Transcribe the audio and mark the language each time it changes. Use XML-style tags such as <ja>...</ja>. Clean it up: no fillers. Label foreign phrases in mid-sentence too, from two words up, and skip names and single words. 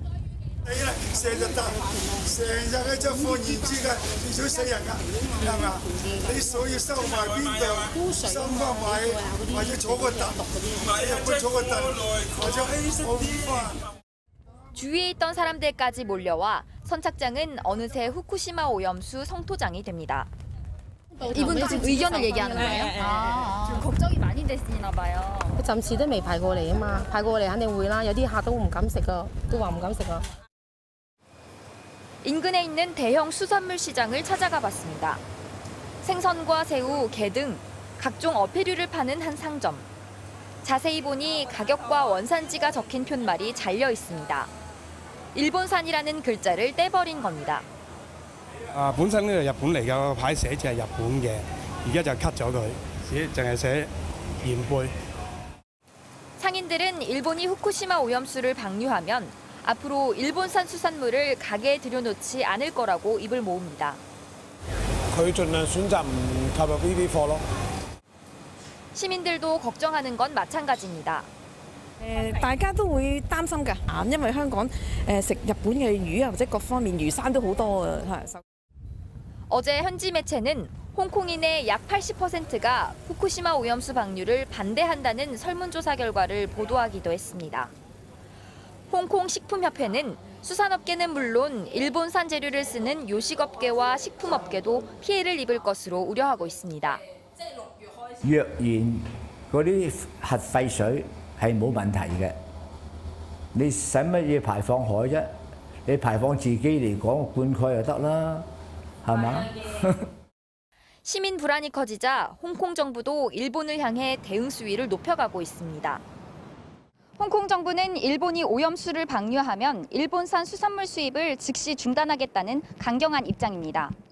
<ko>주위에 있던 사람들까지 몰려와 선착장은 어느새 후쿠시마 오염수 성토장이 됩니다. 이분도 지금 의견을 얘기하는 거예요? 지금 걱정이 많이 되시나 봐요.</ko> <yue>暫時都未排過嚟啊嘛，排過嚟肯定會啦。有啲客都唔敢食啊，都話唔敢食啊。</yue> <ko>인근에 있는 대형 수산물 시장을 찾아가 봤습니다. 생선과 새우, 게 등 각종 어패류를 파는 한 상점. 자세히 보니 가격과 원산지가 적힌 푯말이 잘려 있습니다. 일본산이라는 글자를 떼버린 겁니다.</ko> <yue>本身呢日本嚟嘅牌寫住係日本嘅，而家就 cut 咗佢，淨係寫鹽貝。</yue> <ko>상인들은 일본이 후쿠시마 오염수를 방류하면 앞으로 일본산 수산물을 가게에 들여놓지 않을 거라고 입을 모읍니다.</ko> <yue>佢盡量選擇唔購入呢啲貨咯。</yue> <ko>시민들도 걱정하는 건 마찬가지입니다.</ko> <yue>大家都會擔心㗎，因為香港食日本嘅魚啊，或者各方面魚生都好多啊。</yue> <ko>어제 현지 매체는 홍콩인의 약 80%가 후쿠시마 오염수 방류를 반대한다는 설문조사 결과를 보도하기도 했습니다. 홍콩 식품협회는 수산업계는 물론 일본산 재료를 쓰는 요식업계와 식품업계도 피해를 입을 것으로 우려하고 있습니다.</ko> <yue>若然嗰啲核廢水係冇問題嘅，你使乜嘢排放海啫？你排放自己嚟講灌溉就得啦。</yue> <ko>시민 불안이 커지자 홍콩 정부도 일본을 향해 대응 수위를 높여가고 있습니다. 홍콩 정부는 일본이 오염수를 방류하면 일본산 수산물 수입을 즉시 중단하겠다는 강경한 입장입니다.</ko>